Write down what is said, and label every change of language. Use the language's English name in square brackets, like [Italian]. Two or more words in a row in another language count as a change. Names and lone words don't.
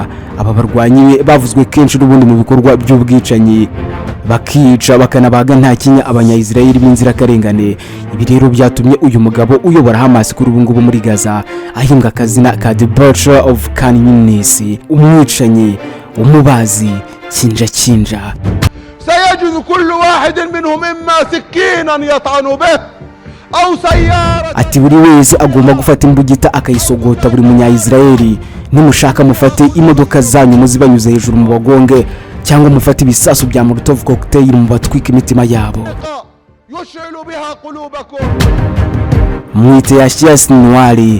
[Kinyarwanda] Aba barwanyi bavuzwe kenshi n'ubundi mu bikorwa by'ubwicanyi bakica bakanabaga nta kinya abanya-Israel b'inzira karengane. Ibi rero byatumye uyu mugabo uyobora Hamas kuri ubu ngubu muri Gaza ahimbwa akazina ka [English] The Butcher of Khan Yunis, [Kinyarwanda] umwicanyi umubazi kinja. [Arabic] سيجد كل واحد منهم إما سكينا يطعن به أو سيارة. [Kinyarwanda] Ati buri wese agomba gufata imbugita akayisogota buri munya-Israel. Nimushaka mufate imodoka zanyu muzibanyuze hejuru mu bagonge cyangwa mufate ibisasu bya Molotov cocktail mu batwika imitima yabo. Mwite Yahya Sinwari.